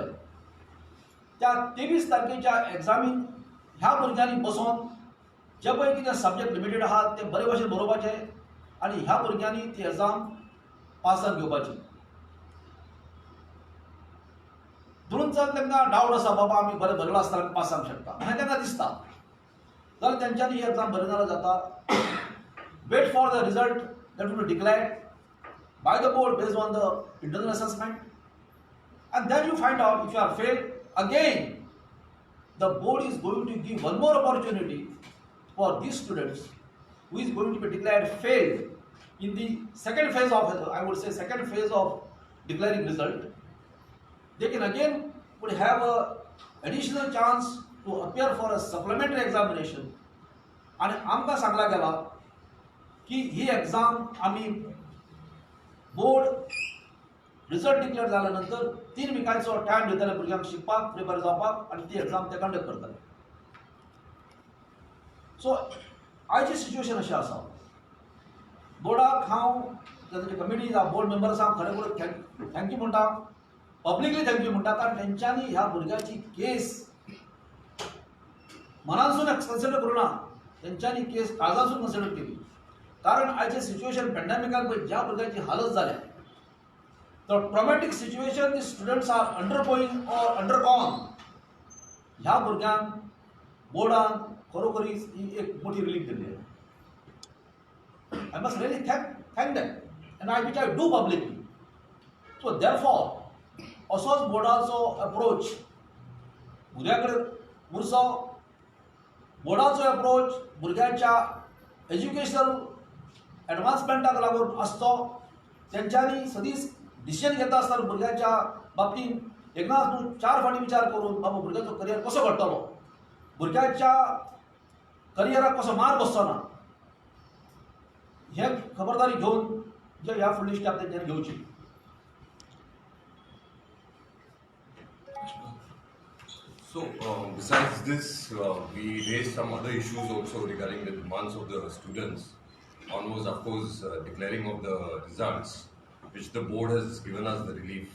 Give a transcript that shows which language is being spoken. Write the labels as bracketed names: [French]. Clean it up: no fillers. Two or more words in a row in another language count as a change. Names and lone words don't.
[Konkani] त्या 23 तारखेच्या एक्झामीन ह्या भुरग्यांनी बसून जे पळय कितें सब्जेक्ट लिमिटेड आहात ते बरे भशेन बरोवपाचे आनी ह्या भुरग्यांनी ती एक्झाम पास जावन घेवपाची. म्हणून जर तांकां डावट आसा बाबा आमी बरें बरयलो आसतना पास जावंक शकता अशें तांकां दिसता जाल्यार तेंच्यांनी ही एक्झाम बरें जाल्यार जाता. [English] Wait for the result that will be declared by the board based on the internal assessment, and then you find out if you are failed. Again, the board is going to give one more opportunity for these students who is going to be declared failed in the second phase of, I would say, second phase of declaring result. They can again would have a additional chance to appear for a supplementary examination. [Konkani] आणि आमकां सांगला गेला की ही एक्झाम आमी बोर्ड रिजल्ट डिक्लेअर जाल्यानंतर 3 विकांचो टायम दितले भुरग्यांक शिकपाक, प्रिपेर जावपाक आनी ती एक्झाम ते कंडक्ट करतले. सो आयची सिच्युएशन अशी आसा. बोर्डाक हांव ताची कमिटी बोर्ड मेंबर्स हांव खरें करून थँक्यू म्हणटा, पब्लिकली थँक्यू म्हणटा, कारण तेंच्यांनी ह्या भुरग्याची केस मनानसून कन्सिडर करूं ना, तेंच्यांनी केस काळजासून कन्सिडर केली. कारण आयचे सिच्युएशन पॅन्डेमिकाक पळय ज्या भुरग्यांची हालत जाल्या, [English] the traumatic situation the students are undergoing or undergone, [Konkani] ह्या भुरग्यांक बोर्डान खरोखरीच ही एक मोठी रिलीफ दिली. [English] I must really thank them and which I do publicly. So therefore [Konkani] असोच बोर्डाचो अप्रोच भुरग्या कडेन उरचो, बोर्डाचो अप्रोच भुरग्याच्या एज्युकेशनल एडवान्समेंटाक लागून आसचो. तेंच्यांनी सदींच डिसिजन घेता आसतना भुरग्याच्या बाबतींत एकदांच न्हू 4 फावटी विचार करून बाबा भुरग्याचो करियर कसो घडटलो, भुरग्याच्या करियराक कसो मार बसचो ना, हे खबरदारी घेवन जे ह्या फुडली स्टेप तेंच्यांनी घेवची. [English] So, besides this, we raised some other issues also regarding the demands of the students. One was, of course, declaring of the results, which the board has given us the relief.